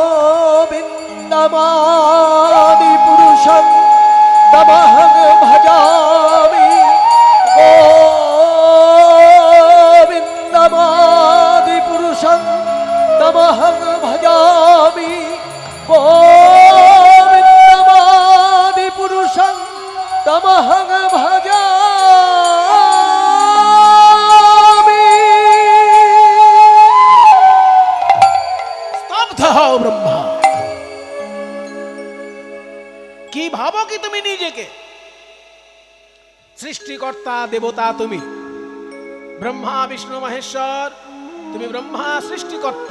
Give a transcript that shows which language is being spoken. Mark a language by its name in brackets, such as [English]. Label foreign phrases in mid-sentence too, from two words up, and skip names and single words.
[Sanskrit] गोविन्दमादिपुरुषं तमहं भजामि। गोविन्दमादिपुरुषं तमहं भजामि। गोविन्दमादिपुरुषं तमहं भजामि। [Bangla] ব্রহ্মা কি ভাবো কি তুমি নিজেকে? সৃষ্টিকর্তা দেবতা তুমি, ব্রহ্মা বিষ্ণু মহেশ্বর, তুমি ব্রহ্মা সৃষ্টিকর্তা।